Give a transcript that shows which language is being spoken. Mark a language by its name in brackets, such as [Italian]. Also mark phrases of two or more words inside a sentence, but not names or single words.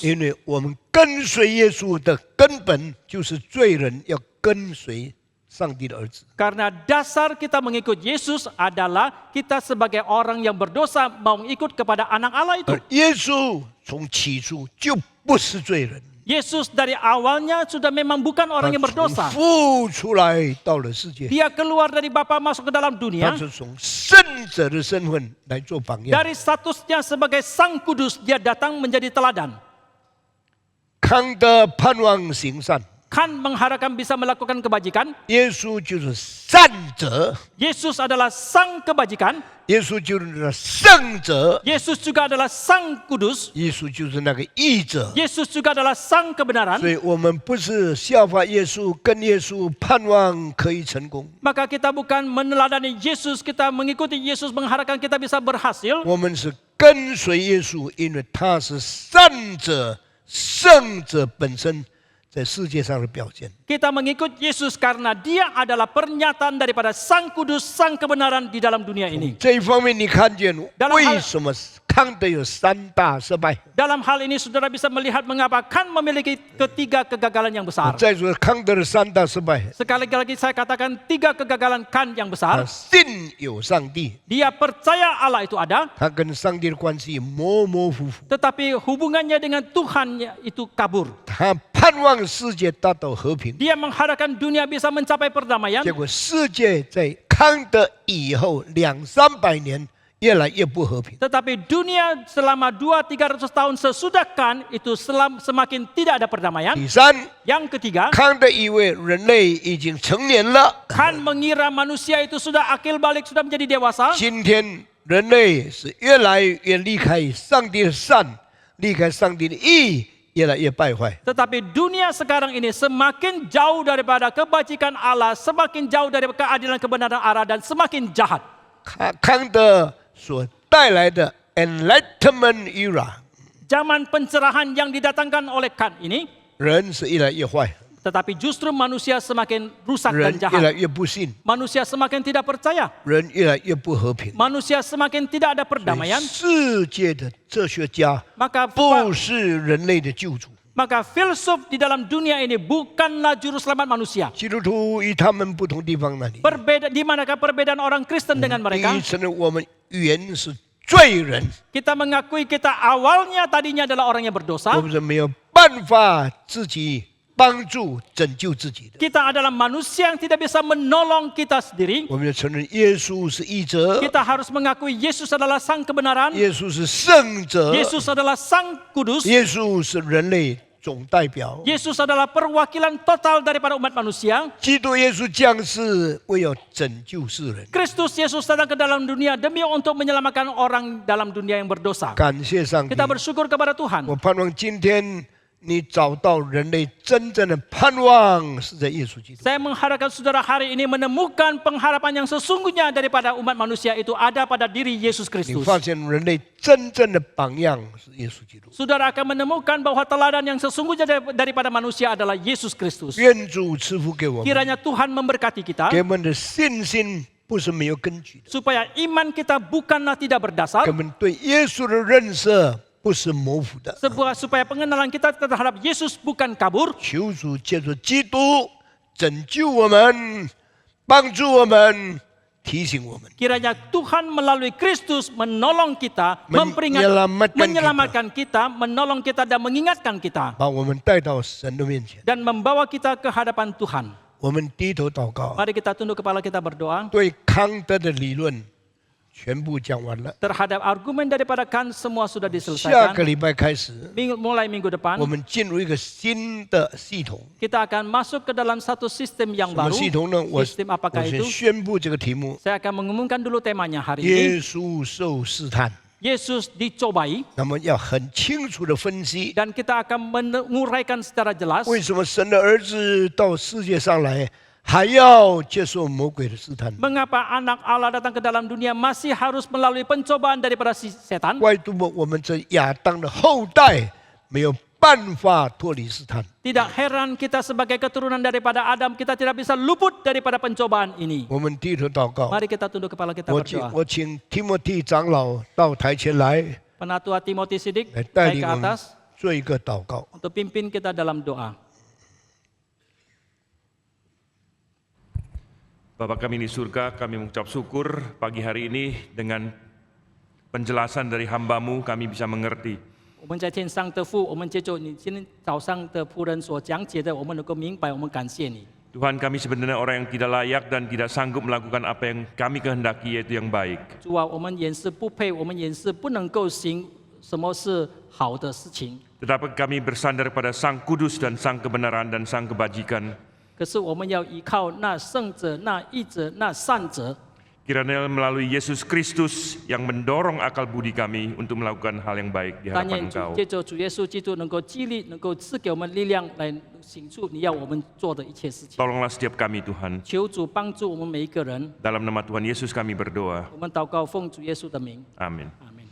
[Chinese] 因为我们跟随耶稣的根本就是罪人要跟随上帝的儿子。 [Indonesian] Karena dasar kita mengikut Yesus adalah kita sebagai orang yang berdosa mau ikut kepada anak Allah itu. [Chinese] 而耶稣从起初就不是罪人， [Indonesian] Yesus dari awalnya sudah memang bukan orang yang [Chinese] 他从 [Indonesian] berdosa. [Chinese] 父出来到了世界， [Indonesian] Dia keluar dari Bapa masuk ke dalam [Chinese] 他 [Indonesian] dunia. [Chinese] 是从圣者的身份来做榜样。 [Indonesian] Dari statusnya sebagai Sang Kudus, dia datang menjadi teladan. [Chinese] 康德盼望行善， [Indonesian] Kan mengharapkan bisa melakukan kebajikan. [Chinese] 耶稣就是善者， [Indonesian] Yesus adalah Sang Kebajikan. [Chinese] 耶稣就是圣者， [Indonesian] Yesus juga adalah Sang Kudus. [Chinese] 耶稣就是那个义者。 [Indonesian] Yesus juga adalah Sang Kebenaran. [Chinese] 所以我们不是效法耶稣，跟耶稣盼望可以成功， [Indonesian] Maka kita bukan meneladani Yesus, kita mengikuti Yesus mengharapkan kita bisa berhasil. [Chinese] 我们是跟随耶稣，因为他是善者、圣者本身在世界上的表现。 [Indonesian] Kita mengikut Yesus karena dia adalah pernyataan daripada Sang Kudus, Sang Kebenaran di dalam dunia ini. [Chinese] 这一方面，你看见 [Indonesian] Dalam [Chinese] 为什么康德有三大失败？ [Indonesian] Dalam hal ini saudara bisa melihat mengapa Kan memiliki ketiga kegagalan yang besar. [Chinese] 再说康德的三大失败， [Indonesian] Sekali lagi saya katakan tiga kegagalan Kan yang [Chinese] 他 [Indonesian] besar. [Chinese] 信有上帝， [Indonesian] Dia percaya Allah itu ada, [Chinese] 他跟上帝的关系模模糊糊， [Indonesian] tetapi hubungannya dengan Tuhan itu kabur. [Chinese] 他盼望世界达到和平。 [Indonesian] Dia mengharapkan dunia bisa mencapai perdamaian, [Chinese] 结果世界在康德以后200-300年越来越不和平。 [Indonesian] tetapi dunia selama 200-300 tahun sesudah Kan itu semakin tidak ada perdamaian. [Chinese] 第三， [Indonesian] Yang ketiga, [Chinese] 康德以为人类已经成年了， [Indonesian] Kan mengira manusia itu sudah akil balik, sudah menjadi dewasa. [Chinese] 今天人类是越来越离开上帝的善，离开上帝的义，越来越败坏。 [Indonesian] Tetapi dunia sekarang ini semakin jauh daripada kebajikan Allah, semakin jauh dari keadilan kebenaran Allah dan semakin jahat. [Chinese] 康德所带来的 [English] Enlightenment era， [Indonesian] Zaman pencerahan yang didatangkan oleh Kan ini, [Chinese] 人是越来越坏， [Indonesian] tetapi justru manusia semakin rusak [Chinese] 人 [Indonesian] dan [Chinese] 越来 [Indonesian] jahat. [Chinese] 越不信， [Indonesian] Manusia semakin tidak percaya. [Chinese] 人越来越不和平。 [Indonesian] Manusia semakin tidak ada perdamaian. [Chinese] 世界的哲学家 [Indonesian] Maka [Chinese] 不是人类的救主， [Indonesian] maka filsuf di dalam dunia ini bukanlah juru selamat manusia. [Chinese] 基督徒与他们不同地方哪里？ [Indonesian] Di manakah perbedaan orang Kristen dengan [Chinese] 第 [Indonesian] mereka? [Chinese] 一，承认我们原是罪人， [Indonesian] Kita mengakui kita awalnya tadinya adalah orang yang berdosa. [Chinese] 我们是没有办法自己帮助拯救自己的。 [Indonesian] Kita adalah manusia yang tidak bisa menolong kita sendiri. [Chinese] 我们要承认耶稣是义者， [Indonesian] Kita harus mengakui Yesus adalah sang kebenaran. [Chinese] 耶稣是圣者， [Indonesian] Yesus adalah sang kudus. [Chinese] 耶稣是人类总代表。 [Indonesian] Yesus adalah perwakilan total daripada umat manusia. [Chinese] 基督耶稣降世，为要拯救世人。 [Indonesian] Kristus Yesus datang ke dalam dunia demi untuk menyelamatkan orang dalam dunia yang berdosa. [Chinese] 感谢上帝 [Indonesian] Kita，bersyukur kepada Tuhan. [Chinese] 我盼望今天你找到人类真正的盼望是在耶稣基督。 [Indonesian] Saya mengharapkan saudara hari ini menemukan pengharapan yang sesungguhnya daripada umat manusia itu ada pada diri Yesus [Chinese] 你 [Indonesian] Kristus. [Chinese] 发现人类真正的榜样是耶稣基督。 [Indonesian] Saudara akan menemukan bahwa teladan yang sesungguhnya daripada manusia adalah Yesus Kristus. [Chinese] 愿主赐福给我们， [Indonesian] Kiranya Tuhan memberkati kita [Chinese] 给我们的信心不是没有根据的， [Indonesian] supaya iman kita bukanlah tidak [Chinese] 给 [Indonesian] berdasar, [Chinese] 我们对耶稣的认识不是模糊的。 [Indonesian] supaya pengenalan kita terhadap Yesus bukan kabur. [Chinese] 求主借助基督拯救我们，帮助我们，提醒我们。 [Indonesian] Kiranya Tuhan melalui Kristus menolong kita, Menyelamatkan menyelamatkan kita, menolong kita dan mengingatkan kita [Chinese] 把我们带到神的面前， [Indonesian] dan membawa kita ke hadapan Tuhan. [Chinese] 我们低头祷告。 [Indonesian] Mari kita tunduk kepala kita berdoa. [Chinese] 对康德的理论全部讲完了， [Indonesian] Terhadap argumen daripada Kant semua sudah [Chinese] 下 [Indonesian] diselesaikan. [Chinese] 个礼拜开始， [Indonesian] Mulai minggu depan [Chinese] 我们进入一个新的系统。 [Indonesian] kita akan masuk ke dalam satu sistem yang [Chinese] 什么 [Indonesian] baru. [Chinese] 系统呢？我 [Indonesian] Sistem apakah [Chinese] 先 [Indonesian] itu? [Chinese] 宣布这个题目： [Indonesian] Saya akan mengumumkan dulu temanya hari ini. [Chinese] 耶稣受试探。 [Indonesian] Yesus dicobai [Chinese] 那么要很清楚的分析， [Indonesian] dan kita akan menguraikan secara jelas [Chinese] 为什么神的儿子到世界上来，还要接受魔鬼的试探？ [Indonesian] mengapa anak Allah datang ke dalam dunia masih harus melalui pencobaan daripada si setan. [Chinese] 怪不得我们这亚当的后代没有办法脱离试探。 [Indonesian] Tidak heran kita sebagai keturunan daripada Adam kita tidak bisa luput daripada pencobaan ini. [Chinese] 我们低头祷告。 [Indonesian] Mari kita tunduk kepala kita [Chinese] 我 [Indonesian] berdoa. [Chinese] 请提摩太长老到台前来， [Indonesian] Penatua Timothy Sidik [Chinese] 来带 [Indonesian] naik [Chinese] 领 [Indonesian] ke [Chinese] 我们 [Indonesian] atas [Chinese] 做一个祷告。 [Indonesian] untuk pimpin kita dalam doa. Bapa kami di surga, kami mengucap syukur pagi hari ini dengan penjelasan dari hamba-Mu kami bisa mengerti. [Chinese] 我们在天上的父，我们接受你今天早上的仆人所讲解的，我们能够明白，我们感谢你。 [Indonesian] Tuhan, kami sebenarnya orang yang tidak layak dan tidak sanggup melakukan apa yang kami kehendaki, yaitu yang baik. [Chinese] 主啊，我们也是不配，我们也是不能够行什么是好的事情。 [Indonesian] Tetapi kami bersandar pada Sang Kudus dan Sang Kebenaran dan Sang Kebajikan. [Chinese] 可是我们要依靠那圣者、那义者、那善者。 [Indonesian] Kiranya melalui Yesus Kristus yang mendorong akal budi kami untuk melakukan hal yang baik di [Chinese] 但 [Indonesian] hadapan [Chinese] 愿主 [Indonesian] Engkau. [Chinese] 借着主耶稣基督能够激励，能够赐给我们力量，来行出你要我们做的一切事情。 [Indonesian] Tolonglah setiap kami Tuhan. [Chinese] 求主帮助我们每一个人。 [Indonesian] Dalam nama Tuhan Yesus kami berdoa. [Chinese] 我们祷告，奉主耶稣的名， [Indonesian] Amin. [Chinese] 阿门。